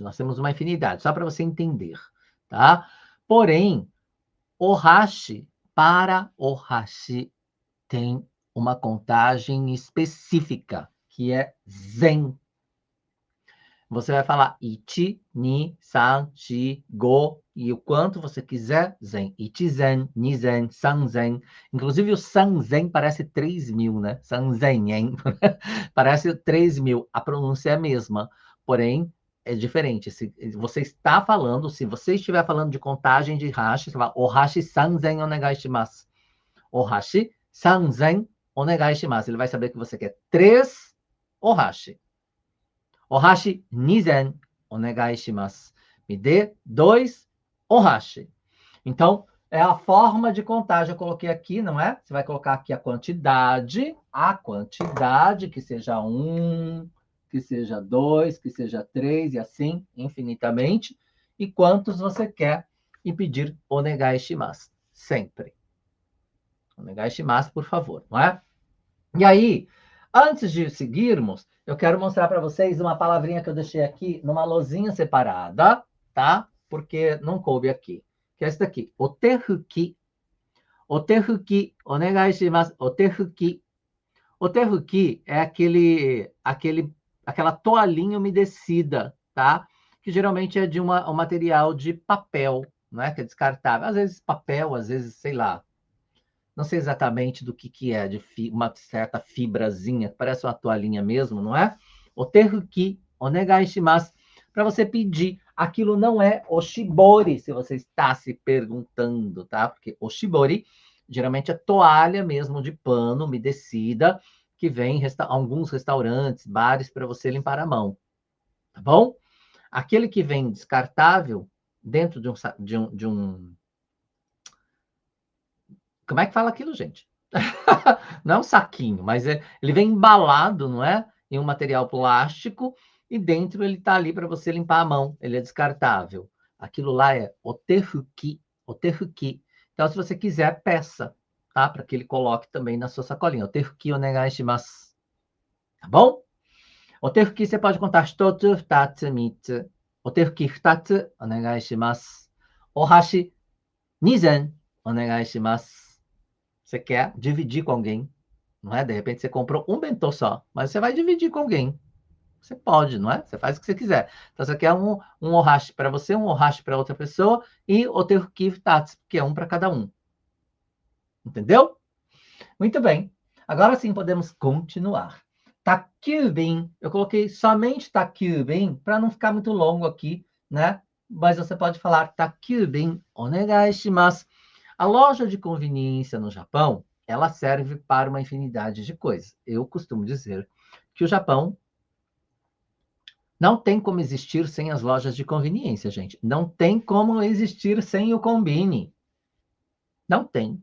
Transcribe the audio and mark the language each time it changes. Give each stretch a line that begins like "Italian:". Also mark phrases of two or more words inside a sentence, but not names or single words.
Portuguese: Nós temos uma infinidade, só para você entender, tá? Porém, ohashi, para ohashi, tem uma contagem específica, que é zen. Você vai falar ichi,
Japanese: 二、三、四、五,
Portuguese: e o quanto você quiser, zen.
Japanese: 一膳、二膳、三膳.
Portuguese: Inclusive o sanzen parece 3.000, né? Sanzen, hein? Parece 3.000. A pronúncia é a mesma, porém é diferente. Se você está falando, se você estiver falando de contagem de hashi, você vai
Japanese: お箸三膳お願いします. お箸三膳お願いします.
Portuguese: Ele vai saber que você quer 3 ohashi.
Japanese: お箸二膳お願いします.
Portuguese: Me dê 2 ohashi. Então, é a forma de contagem. Eu coloquei aqui, não é? Você vai colocar aqui a quantidade, que seja 1, que seja 2, que seja 3, e assim, infinitamente. E quantos você quer e pedir
Japanese: お願いします.
Portuguese: Sempre.
Japanese: お願いします,
Portuguese: por favor, não é? E aí, antes de seguirmos, eu quero mostrar para vocês uma palavrinha que eu deixei aqui numa lousinha separada, tá? Porque não coube aqui. Que é essa daqui. Otefuki. Otefuki,
Japanese: お願いします.
Portuguese: Otefuki. Otefuki é aquela toalhinha umedecida, tá? Que geralmente é de um material de papel, não é? Que é descartável. Às vezes papel, às vezes, sei lá. Não sei exatamente do que é, de uma certa fibrazinha, parece uma toalhinha mesmo, não é? Otefuki,
Japanese: お願いします,
Portuguese: para você pedir. Aquilo não é oshibori, se você está se perguntando, tá? Porque oshibori geralmente é toalha mesmo de pano umedecida, que vem em alguns restaurantes, bares, para você limpar a mão, tá bom? Aquele que vem descartável, dentro de um como é que fala aquilo, gente? Não é um saquinho, mas ele vem embalado, não é? Em um material plástico, e dentro ele está ali para você limpar a mão. Ele é descartável. Aquilo lá é otefuki. Otefuki. Então, se você quiser, peça, tá? Para que ele coloque também na sua sacolinha.
Japanese: お手拭きお願いします.
Portuguese: Tá bom? Otefuki você pode contar
Japanese: 一つ、二つ、三つ. お手拭き二つお願いします。お箸二膳お願いします.
Portuguese: Você quer dividir com alguém, não é? De repente você comprou um bentô só, mas você vai dividir com alguém. Você pode, não é? Você faz o que você quiser. Então você quer um ohashi para você, um ohashi para outra pessoa e otefuki futatsu, que é um para cada um. Entendeu? Muito bem. Agora sim podemos continuar. Takyubin. Eu coloquei somente takyubin para não ficar muito longo aqui, né? Mas você pode falar
Japanese: 宅急便お願いします.
Portuguese: A loja de conveniência no Japão, ela serve para uma infinidade de coisas. Eu costumo dizer que o Japão não tem como existir sem as lojas de conveniência, gente. Não tem como existir sem o Combini. Não tem.